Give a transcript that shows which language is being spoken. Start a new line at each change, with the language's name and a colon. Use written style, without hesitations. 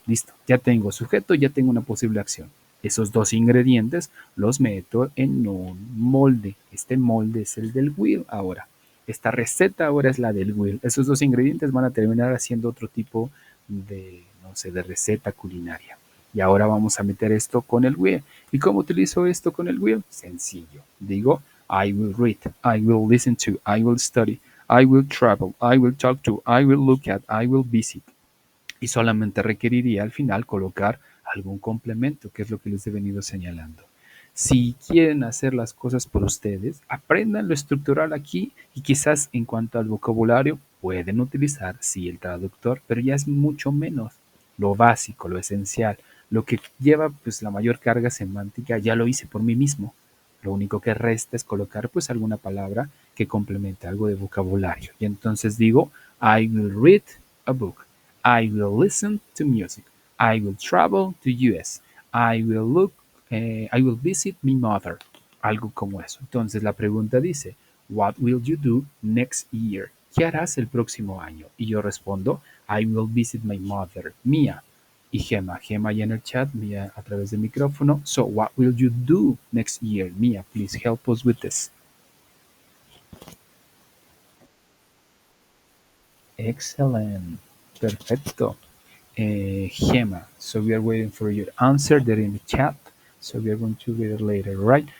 Spanish: Listo, ya tengo sujeto, ya tengo una posible acción. Esos 2 ingredientes los meto en un molde. Este molde es el del will ahora. Esta receta ahora es la del will. Esos 2 ingredientes van a terminar haciendo otro tipo de, no sé, de receta culinaria. Y ahora vamos a meter esto con el will. ¿Y cómo utilizo esto con el will? Sencillo. Digo,
English: I will read, I will listen to, I will study, I will travel, I will talk to, I will look at, I will visit.
Spanish: Y solamente requeriría al final colocar algún complemento, que es lo que les he venido señalando. Si quieren hacer las cosas por ustedes, aprendan lo estructural aquí y quizás en cuanto al vocabulario pueden utilizar, sí, el traductor, pero ya es mucho menos. Lo básico, lo esencial, lo que lleva pues la mayor carga semántica, ya lo hice por mí mismo. Lo único que resta es colocar pues alguna palabra que complemente algo de vocabulario. Y entonces digo,
English: I will read a book. I will listen to music. I will travel to US. I will visit my mother.
Spanish: Algo como eso. Entonces la pregunta dice,
English: what will you do next year?
Spanish: ¿Qué harás el próximo año? Y yo respondo,
English: I will visit my mother,
Spanish: Mia. Y Gema ya en el chat, Mia a través del micrófono.
English: So what will you do next year? Mia, please help us with this. Excellent.
Spanish: Perfecto.
English: Gema. So we are waiting for your answer there in the chat. So we are going to read it later, right?